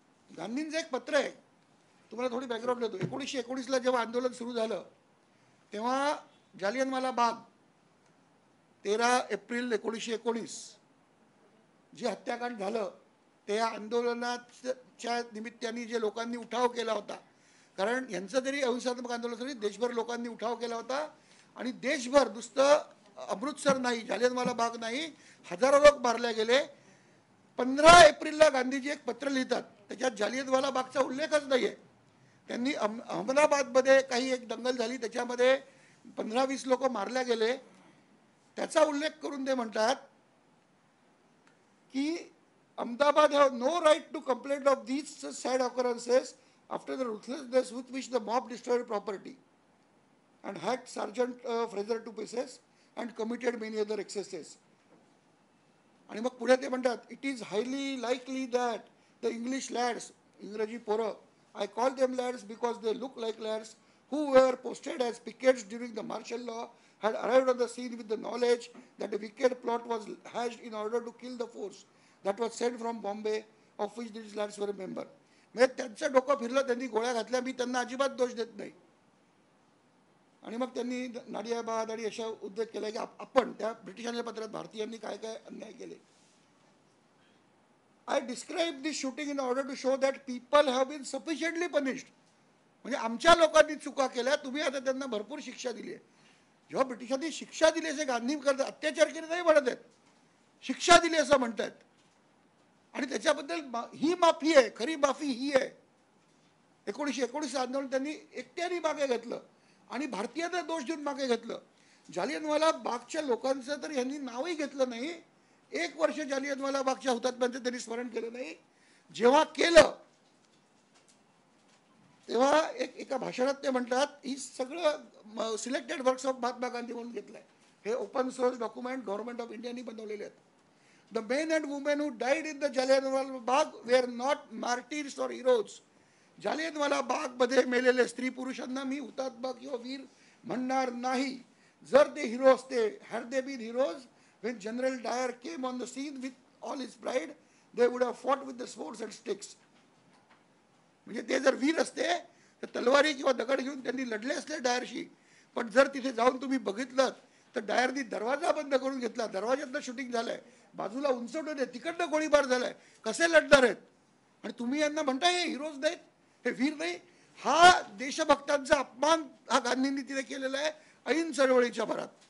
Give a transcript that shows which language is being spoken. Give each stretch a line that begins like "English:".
Marathi: गांधींचं एक पत्र आहे, तुम्हाला थोडी बॅकग्राऊंड देतो. 1919ला जेव्हा आंदोलन सुरू झालं तेव्हा जालियनवाला बाग 13 एप्रिल 1919 जे हत्याकांड झालं त्या आंदोलनाच्या निमित्ताने जे लोकांनी उठाव केला होता, कारण यांचं तरी अहिंसात्मक आंदोलन देशभर लोकांनी उठाव केला होता. आणि देशभर नुसतं अमृतसर नाही, जालियनवाला बाग नाही, हजारो लोक मारले गेले. 15 एप्रिलला गांधीजी एक पत्र लिहितात, त्याच्यात जालियनवाला बागचा उल्लेखच नाही आहे. त्यांनी अहमदाबादमध्ये काही एक दंगल झाली, त्याच्यामध्ये 15-20 लोक मारले गेले, त्याचा उल्लेख करून ते म्हणतात की
English: Ahmedabad have no right to complain of these sad occurrences after the ruthlessness with which the mob destroyed property and hacked Sergeant Fraser to pieces and committed many other excesses.
Marathi: आणि मग पुढे ते म्हणतात,
English: it is highly likely that the English lads,
Marathi: इंग्रजी पोरं,
English: I call them lads because they look like lads, who were posted as pickets during the martial law, had arrived on the scene with the knowledge that a wicked plot was hatched in order to kill the force that was sent from Bombay, of which these lads were a member.
Marathi: म्हणजे त्यांचं डोकं फिरलं, त्यांनी गोळ्या घातल्या. मी त्यांना अजिबात दोष देत नाही. आणि मग त्यांनी नाडियाबाद आणि अशा उद्योग केला की आपण त्या ब्रिटिशांच्या पत्रात भारतीयांनी काय काय अन्याय केले.
English: I describe this shooting in order to show that people have been sufficiently punished.
Marathi: म्हणजे आमच्या लोकांनी चुका केल्या, तुम्ही आता त्यांना भरपूर शिक्षा दिली आहे. जेव्हा ब्रिटिशांनी शिक्षा दिली असे गांधी करतात, अत्याचार केले नाही म्हणत आहेत, शिक्षा दिली असं म्हणतात. आणि त्याच्याबद्दल ही माफी आहे, खरी माफी ही आहे. 1919 आंदोलन त्यांनी एकट्याने मागे घेतलं आणि भारतीयांना दोष देऊन मागे घेतलं. जालियनवाला बागच्या लोकांचं तर यांनी नावही घेतलं नाही. 1 वर्ष जालियनवाला बागच्या हुतात्म्यांचं त्यांनी स्मरण केलं नाही. जेव्हा केलं तेव्हा एका भाषणात ते म्हणतात, ही सगळं selected works of Mahatma Gandhi म्हणून घेतलंय. हे open source document government of इंडियानी बनवलेले आहेत.
English: The men and women who died in the Jallianwala Bagh were not martyrs or heroes.
Marathi: Jallianwala बागमध्ये मेलेले स्त्री पुरुषांना मी हुतात्मा किंवा वीर म्हणणार नाही. जर ते हिरो असते,
English: Had they been heroes when General Dyer came on the scene with all his pride, they would have fought with the swords and sticks.
Marathi: म्हणजे ते जर वीर असते तर तलवारी किंवा दगड घेऊन त्यांनी लढले असले डायरशी. पण जर तिथे जाऊन तुम्ही बघितलं तर डायरनी दरवाजा बंद करून घेतला, दरवाज्यातनं शूटिंग झालंय, बाजूला उंचवलं आहे, तिकडनं गोळीबार झालाय. कसे लढणार आहेत? आणि तुम्ही यांना म्हणताय हे हिरोज नाहीत, हे वीर नाही. हा देशभक्तांचा अपमान हा गांधींनी तिथे केलेला आहे ऐन चळवळीच्या भरात.